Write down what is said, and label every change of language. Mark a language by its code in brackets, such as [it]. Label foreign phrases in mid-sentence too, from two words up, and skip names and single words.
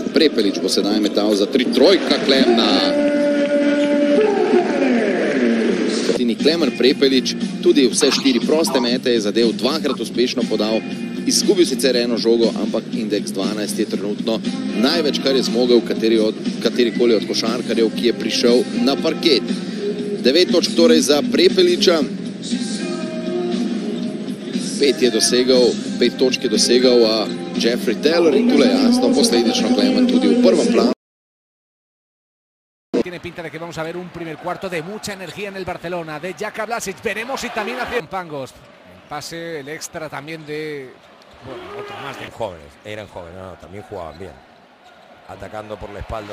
[sl] Prepelič bo sedaj metal za 3 trojka Klemna. Klemen Prepelič tudi vse 4 proste mete je zadev, 2krat uspešno podal, izgubil sicer eno žogo, ampak indeks 12 je trenutno največ, kar je zmogel katerikoli od košarkarjev, ki je prišel na parket. 9 točk torej za Prepeliča, 5 točk je dosegal Jeffrey Taylor in tule jasno posledično Klemen tudi v prvem planu. [es] Tiene pinta de que vamos a ver un primer cuarto de mucha energía en el Barcelona, de Jaka Blasic. Veremos si también hace Pangos. El pase, el extra también de... Bueno, otro más de... Eran jóvenes, no, también jugaban bien. Atacando por la espalda.